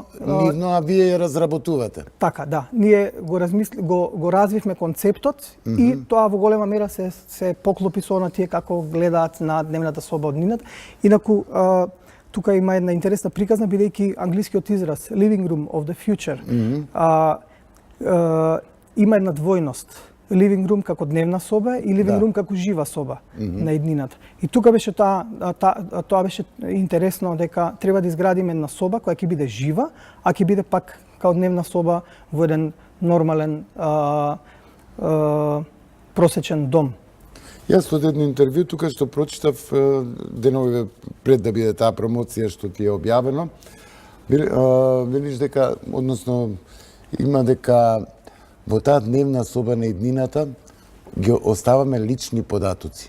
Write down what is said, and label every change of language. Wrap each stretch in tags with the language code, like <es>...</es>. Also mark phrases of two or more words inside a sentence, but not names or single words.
<mk>Нивно, а вие ја разработувате. Така, да. Ние го развивме концептот и тоа во голема мера се поклопи со на тие како гледаат на Дневната соба од иднината. Инаку, тука има една интересна приказна, бидејќи англискиот израз</mk> <en>living room of the future</en> <mk>има една двојност.</mk> <en>Living room</en> <mk>како дневна соба и</mk> <en>living room</en> <mk>како жива соба на иднината. И тука беше тоа беше интересно, дека треба да изградиме една соба која ќе биде жива, а ќе биде пак како дневна соба во еден нормален просечен дом. Јас од едно интервју тука што прочитав денови пред да биде таа промоција што ти е објавено, велиш дека, односно има дека во таа Дневна соба на иднината ги оставаме лични податоци.</mk>